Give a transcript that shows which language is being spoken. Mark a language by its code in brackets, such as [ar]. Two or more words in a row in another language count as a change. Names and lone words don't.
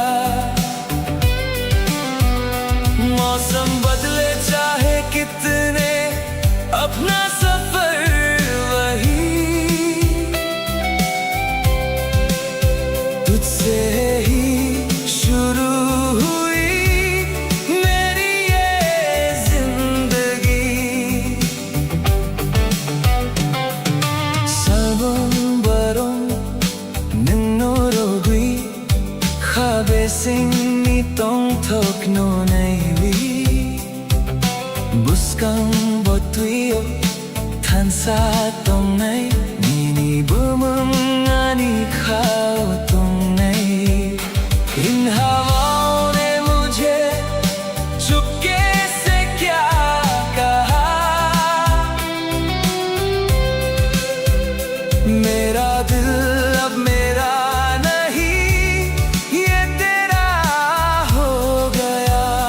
[hi] मौसम बदले चाहे कितने अपना सफर वही तुझसे ही शुरू हुई मेरी ये जिंदगी [trp] Salbon baron ninnorogui khabe singni tong thok no naiwi buskang botuio thansa tong nai nini bumung ani khao tong nai [hi] इन हवाओं ने मुझे चुपके से क्या कहा मेरा दिल अब मेरा नहीं ये तेरा हो गया